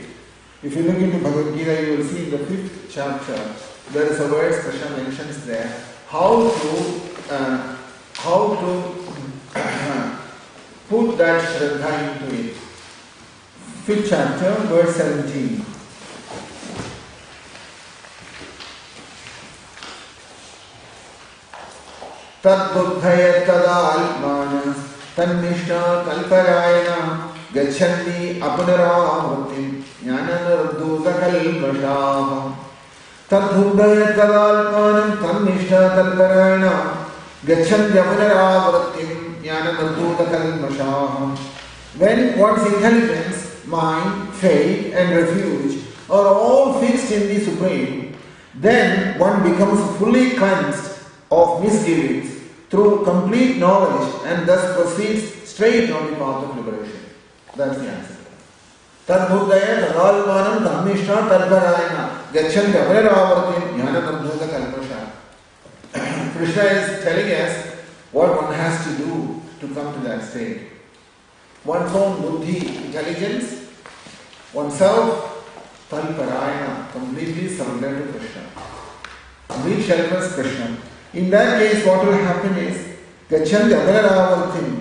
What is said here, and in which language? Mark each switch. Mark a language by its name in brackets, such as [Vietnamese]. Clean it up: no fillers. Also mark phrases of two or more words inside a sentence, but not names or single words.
[English] If you look into Bhagavad Gita, you will see in the 5th chapter, there is a word Krishna mentions there, how to put that Shraddha into it. 5th chapter, verse 17. [Sanskrit] Tad-buddhaya tadalmana tannishta kalparayana gacchandi apunaravrtim jnananardhuta kalmashaha. Tad-buddhaya tadalmana tannishta kalparayana gacchandi apunaravrtim jnananardhuta kalmashaha. [English] When one's intelligence, mind, faith and refuge are all fixed in the Supreme, then one becomes fully cleansed of misgivings through complete knowledge and thus proceeds straight on the path of liberation. That's the answer. [Sanskrit] Tad-buddhaya tadalmanam tannishta tadparayana gacchandi apunaravartim jnananardhuta kalmashaha. [English] Krishna is telling us what one has to do to come to that state. One's own buddhi, intelligence, oneself, talparayana, completely surrender to Krishna. Complete shelters Krishna. In that case, what will happen is, [Sanskrit] Gacchandi Apunaravartim.